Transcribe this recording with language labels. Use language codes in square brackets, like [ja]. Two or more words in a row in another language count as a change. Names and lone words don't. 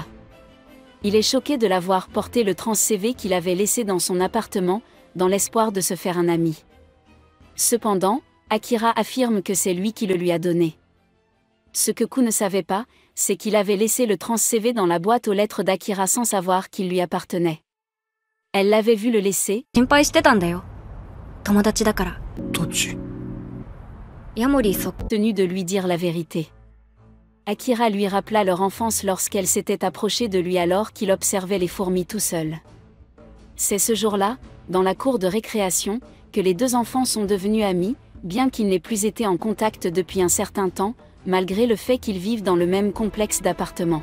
[fr] Il est choqué de la voir porter le trans-CV qu'il avait laissé dans son appartement, dans l'espoir de se faire un ami. Cependant, Akira affirme que c'est lui qui le lui a donné. Ce que Ku ne savait pas, c'est qu'il avait laissé le trans-CV dans la boîte aux lettres d'Akira sans savoir qu'il lui appartenait. Elle l'avait vu le laisser. [ja] 心配してたんだよ。友達だから。どっち？ヤモリそっ [fr] Tenu de lui dire la vérité. Akira lui rappela leur enfance lorsqu'elle s'était approchée de lui alors qu'il observait les fourmis tout seul. C'est ce jour-là, dans la cour de récréation, que les deux enfants sont devenus amis, bien qu'ils n'aient plus été en contact depuis un certain temps, malgré le fait qu'ils vivent dans le même complexe d'appartements.